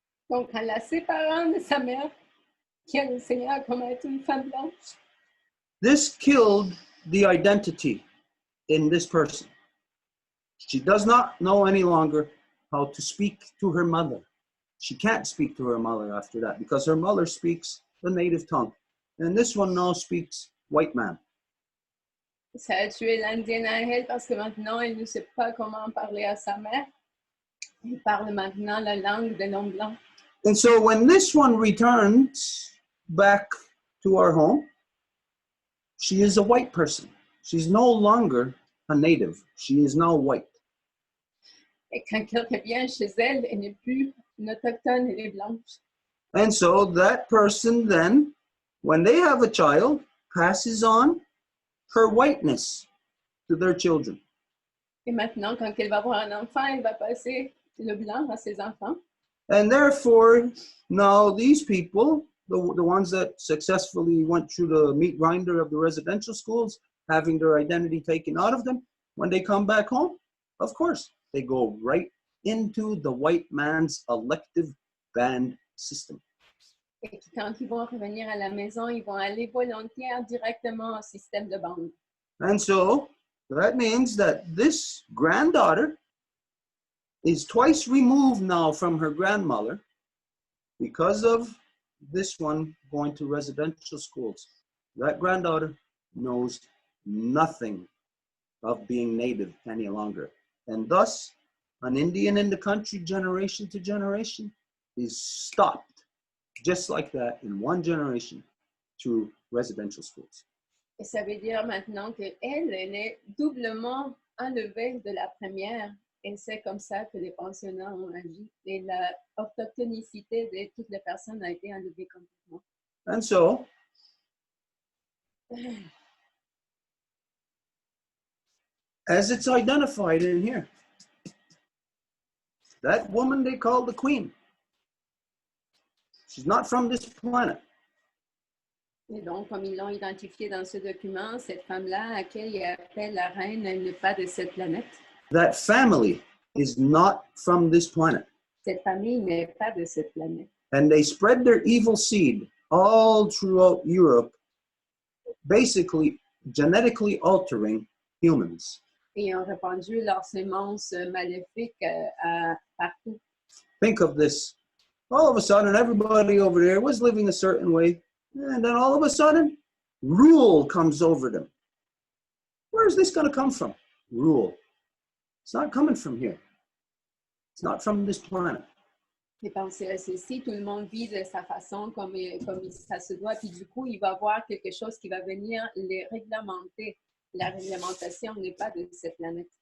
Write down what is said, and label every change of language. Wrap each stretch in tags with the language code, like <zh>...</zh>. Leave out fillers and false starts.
<fr>Donc, en la séparant de sa mère, qui a enseigné à comment être une femme blanche,</fr> <en>this killed the identity in this person. She does not know any longer how to speak to her mother. She can't speak to her mother after that because her mother speaks the native tongue. And this one now speaks white man.</en> <fr>ça a tué l'Indienne à elle parce que maintenant, elle ne sait pas comment parler à sa mère. Elle parle maintenant la langue de l'homme blanc.</fr> <en>And so when this one returns back to our home, she is a white person. She's no longer a native. She is now white.</en> <fr>Et quand elle revient chez elle, elle n'est plus une autochtone, elle est blanche.</fr> <en>And so that person then, when they have a child, passes on her whiteness to their children.</en> <fr>Et maintenant, quand elle va avoir un enfant, elle va passer le blanc à ses enfants.</fr> <en>And therefore, now these people, the ones that successfully went through the meat grinder of the residential schools, having their identity taken out of them, when they come back home, of course, they go right into the white man's elective band system.</en> <fr>Et quand ils vont revenir à la maison, ils vont aller volontaire directement au système de bande.</fr> <en>And so that means that this granddaughter is twice removed now from her grandmother because of this one going to residential schools. That granddaughter knows nothing of being native any longer. And thus, an Indian in the country, generation to generation, is stopped just like that in one generation through residential schools.</en> <fr>Et ça veut dire maintenant qu'elle est doublement enlevée de la première. Et c'est comme ça que les pensionnats ont agi. Et la autochtonicité de toutes les personnes a été enlevée complètement.</fr> <en>And so, as it's identified in here, that woman they call the queen, she's not from this planet.</en> <fr>Et donc, comme ils l'ont identifié dans ce document, cette femme-là, à laquelle il appelle la reine, elle n'est pas de cette planète.</fr> <en>That family is not from this planet.</en> <fr>Cette famille n'est pas de cette planète.</fr> <en>And they spread their evil seed all throughout Europe, basically genetically altering humans.</en> <fr>Et ils ont répandu leurs semences maléfiques partout.</fr> <en>Think of this. All of a sudden, everybody over there was living a certain way. And then all of a sudden, rule comes over them. Where is this going to come from? Rule. It's not coming from here. It's not from this planet.</en> <fr>Et pensez à ceci, tout le monde vit de sa façon comme ça se doit, puis du coup, il va voir quelque chose qui va venir les réglementer. La réglementation n'est pas de cette planète.</fr>